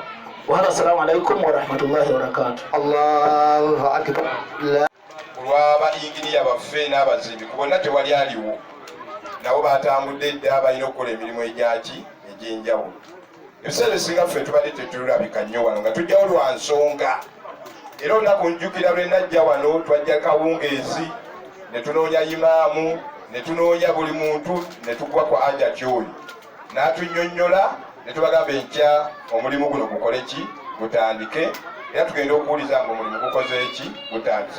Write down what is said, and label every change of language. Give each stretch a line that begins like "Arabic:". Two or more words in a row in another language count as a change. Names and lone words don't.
Arabic: Wahada السلام عليكم ورحمة الله وبركاته. الله أكبر.
Ganda: Olw'abayinginiya baffe n'abazimbi kubonna tewali aliwo nabo batambudde dda balina okukola emirimu egy'enjawulo. Ebiseera ebisinga ffe tubadde tetulabika nnyo wano nga tujjawo lwa nsonga. Era olunaku njjukira lwe najja wano twajja kawungeezi ne tunoonya imaamu ne tunoonya buli muntu ne tugwa ku ajati oyo n'atunnyonnyola ne tubagamba enkya omulimu guno gukole ki gutandike era tugenda okuwuliza nga omulimu gukoze ki gutandise.